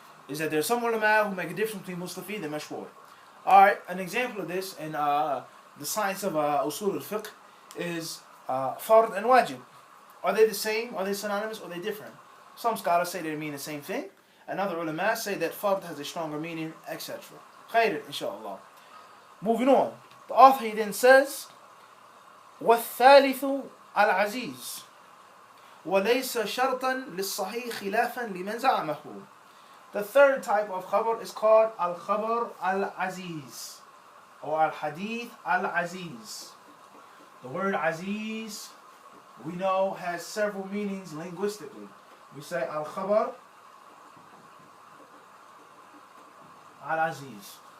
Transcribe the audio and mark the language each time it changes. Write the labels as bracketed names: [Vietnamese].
[English] Is that there's some ulama who make a difference between mustafid and mashhur. Alright, an example of this in the science of Usul-Fikr is fard and wajib. Are they the same? Are they synonymous? Or are they different? Some scholars say they mean the same thing. And other ulama say that fard has a stronger meaning, etc. Khairan, inshallah. Moving on. The author he then says, [Arabic] وَالثَّالِثُ الْعَزِيزُ وَلَيْسَ شَرْطًا لِلصَّحِيحِ خِلَافًا لِمَنْ زَعَمَهُ. [English] The third type of khabar is called al-khabar al-aziz or al-hadith al-aziz. The word aziz, we know, has several meanings linguistically. We say al-khabar al-aziz.